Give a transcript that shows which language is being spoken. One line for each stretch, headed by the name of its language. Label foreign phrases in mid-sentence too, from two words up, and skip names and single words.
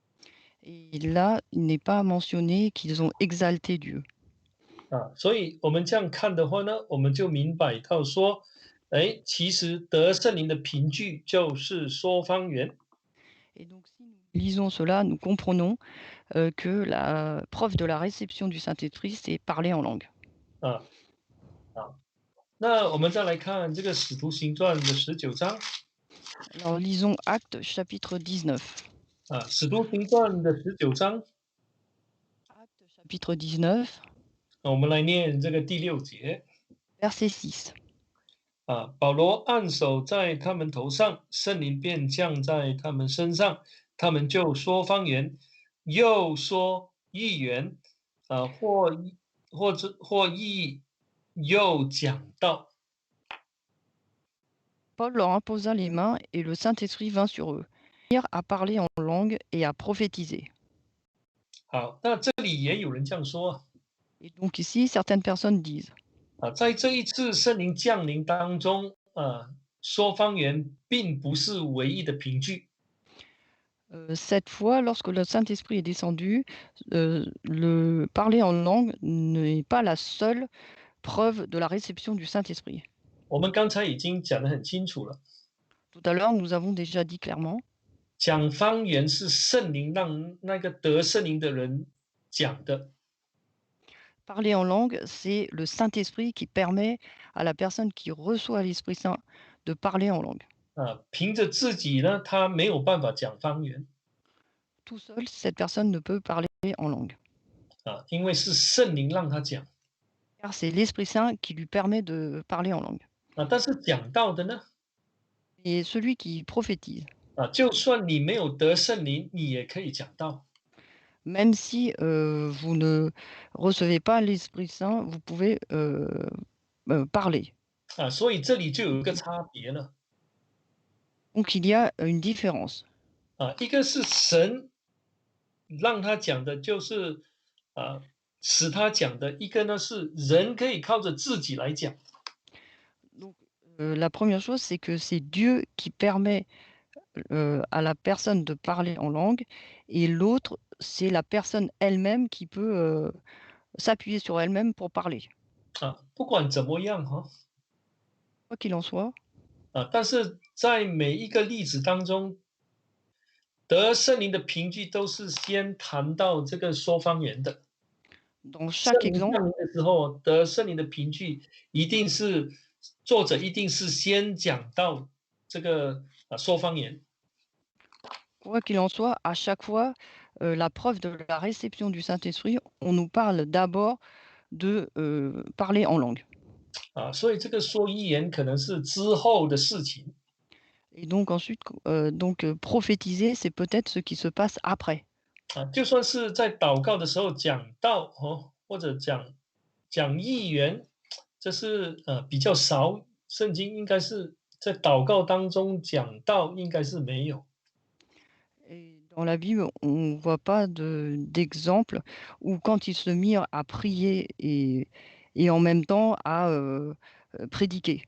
French: Et là, il n'est pas mentionné qu'ils ont exalté Dieu.
Chinese: 所以我们这样看的话呢，我们就明白到说，其实得圣灵的凭据就是说方言。
French: Et donc, si nous lisons cela, nous comprenons que la preuve de la réception du Saint-Esprit, c'est parler en langue.
Chinese: 啊啊，那我们再来看这个《使徒行传》的19章。
French: Alors, lisons Actes chapitre 19.
Chinese: 《使徒行传》的19章，
French: Actes chapitre 19,
Chinese: 我们来念这个第6节。
French: verset 6.
Chinese: 保罗按手在他们头上，圣灵便降在他们身上，他们就说方言，又说预言，或译，又讲道。
French: Paul leur imposa les mains et le Saint-Esprit vint sur eux. Ils mirent à parler en langue et à prophétiser.
Chinese: 好，那这里也有人这样说
French: Et donc ici, certaines personnes disent,
Chinese: 在这一次圣灵降临当中，说方言并不是唯一的凭据。
French: cette fois, lorsque le Saint-Esprit est descendu, le parler en langue n'est pas la seule preuve de la réception du Saint-Esprit.
Chinese: 我们刚才已经讲得很清楚了，
French: Tout à l'heure, nous avons déjà dit clairement,
Chinese: 讲方言是圣灵让那个得圣灵的人讲的。
French: parler en langue, c'est le Saint-Esprit qui permet à la personne qui reçoit l'Esprit Saint de parler en langue.
Chinese: 凭着自己呢，他没有办法讲方言
French: Tout seul, cette personne ne peut parler en langue,
Chinese: 因为是圣灵让他讲
French: car c'est l'Esprit Saint qui lui permet de parler en langue.
Chinese: 但是讲道的呢，
French: Et celui qui prophétise,
Chinese: 就算你没有得圣灵，你也可以讲道
French: même si vous ne recevez pas l'Esprit Saint, vous pouvez parler.
Chinese: 所以这里就有一个差别了
French: Donc il y a une différence.
Chinese: 一个是神让他讲的，就是使他讲的；一个呢是人可以靠着自己来讲
French: Donc la première chose, c'est que c'est Dieu qui permet à la personne de parler en langue, et l'autre, c'est la personne elle-même qui peut s'appuyer sur elle-même pour parler.
Chinese: 不管怎么样哈
French: Quoi qu'il en soit,
Chinese: 但是在每一个例子当中，得圣灵的凭据都是先谈到这个说方言的。
French: dans
Chinese: 圣
French: chaque
Chinese: 灵
French: exemple,
Chinese: 降临的时候，得圣灵的凭据一定是作者一定是先讲到这个说方言
French: quoi qu'il en soit, à chaque fois, la preuve de la réception du Saint-Esprit, on nous parle d'abord de parler en langue.
Chinese: 所以这个说预言可能是之后的事情
French: Et donc ensuite, prophétiser, c'est peut-être ce qui se passe après.
Chinese: 就算是在祷告的时候讲道或者讲预言，这是比较少，圣经应该是在祷告当中讲道应该是没有。
French: Et Dans la Bible, on voit pas d'exemple où quand ils se mirent à prier et en même temps à, prédiquer.